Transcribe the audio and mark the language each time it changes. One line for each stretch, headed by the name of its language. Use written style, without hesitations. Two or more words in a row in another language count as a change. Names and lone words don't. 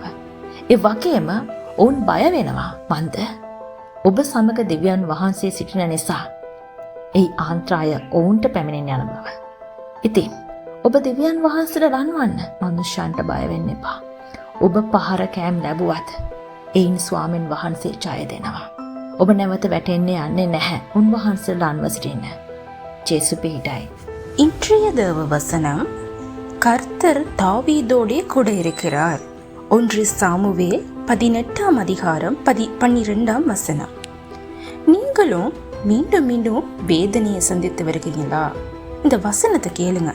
Sinhala: ඒ වගේම ඔවුන් බය වෙනවා මන්ද ඔබ සමග දෙවියන් වහන්සේ සිටින නිසා ඒ ආන්ත්‍රාය ඔවුන්ට පැමිණෙන යන බව. ඉතින් ඔබ දෙවියන් වහන්සේට රන්වන්න, මනුෂ්‍යයන්ට බය වෙන්න එපා. ඔබ පහර කෑම් ලැබුවත් එයින් ස්වාමීන් වහන්සේ ජය දෙනවා. ඔබ නැවත වැටෙන්නේ යන්නේ නැහැ. උන්වහන්සේ රන්ව සිටින්න. ජේසු පිහිටයි.
Tamil: இன்றைய தேவ வசனம், கர்த்தர் தாவீதோடே கூட இருக்கிறார். 1 சாமுவேல் 18 அதிகாரம் 12 வசனம். நீங்களும் மீண்டும் மீண்டும் வேதனையை சந்தித்து வருகிறீங்களா? இந்த வசனத்தை கேளுங்க.